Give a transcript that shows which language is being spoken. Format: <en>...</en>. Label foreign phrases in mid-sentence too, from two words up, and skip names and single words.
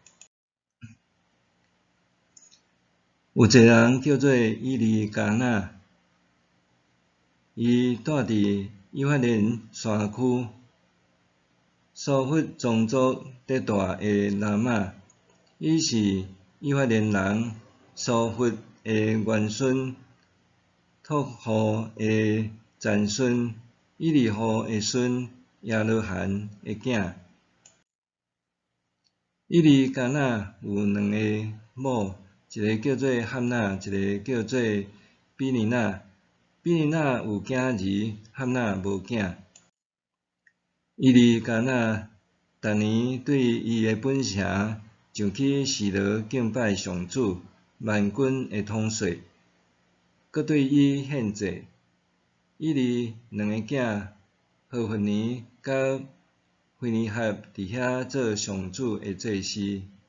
<nan>有一个人叫做以利加那，伊住伫以法莲山区苏弗宗族地带的拉玛，伊是以法莲人苏弗的元孙，托付的曾孙以利户的孙亚罗罕的囝。以利加那有2个某，一个叫做汉娜，一个叫做比尼娜。比尼娜有囝儿，汉娜无囝。以利加那逐年对伊的本城上去示罗敬拜上主万军的统帅，搁对伊献祭。以利2个囝何弗尼甲菲尼哈伫遐做上主的祭司。</nan>